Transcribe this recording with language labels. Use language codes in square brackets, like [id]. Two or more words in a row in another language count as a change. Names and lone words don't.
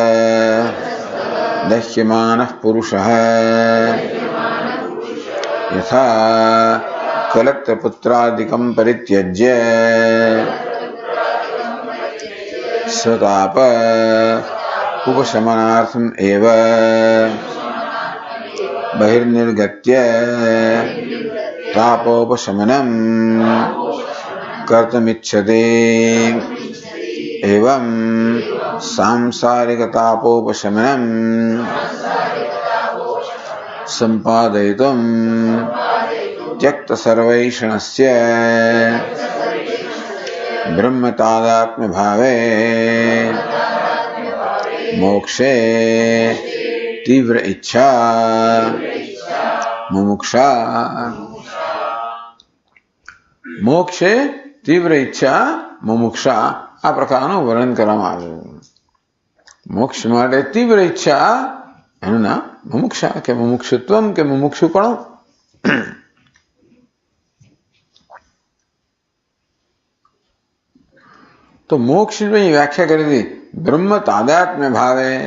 [sa] દહ્યમાનઃ પુરુષઃ યથા કલત્રપુત્રાદિકં પરિત્યજ્ય સ્વતાપ ઉપશમનાર્થમ એવ બહિર્નિર્ગત્ય તાપોપશમનમ કર્તુમિચ્છતિ. એવં સાંસારિક તાપોપશમનમ સંપાદયિતુમ त्यक्त सर्वैषणस्य ब्रह्म तादात्म्य भावे मोक्षे तीव्र इच्छा मुमुक्षा. મોક્ષે તીવ્ર ઈચ્છા મુમુક્ષા [gu] આ પ્રકારનું વર્ણન કરવામાં આવ્યું. મોક્ષ માટે તીવ્ર ઈચ્છા એનું નામ મુમુક્ષા કે મુમુક્ષુત્વમ કે મુમુક્ષુપણું. તો મોક્ષની વ્યાખ્યા કરી હતી [sa] બ્રહ્મ તાદાત્મ્ય ભાવે.